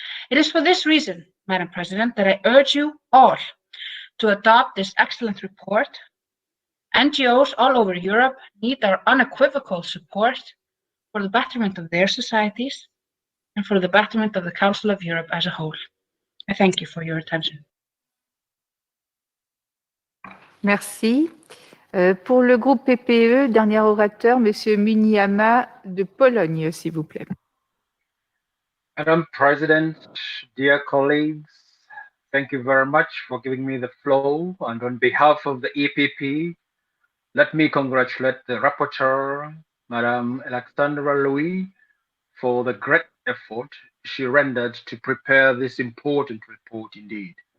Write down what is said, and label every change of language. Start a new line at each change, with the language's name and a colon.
English: It is for this reason, Madam President, that I urge you all to adopt this excellent report. NGOs all over Europe need our unequivocal support for the betterment of their societies and for the betterment of the Council of Europe as a whole. I thank you for your attention.
French: Merci. Pour le groupe PPE, dernier orateur, Monsieur Muniama de Pologne, s'il vous plaît.
English: Madam President, dear colleagues, thank you very much for giving me the floor. And on behalf of the EPP, let me congratulate the rapporteur, Madam Alexandra Louis, for the great effort she rendered to prepare this important report indeed.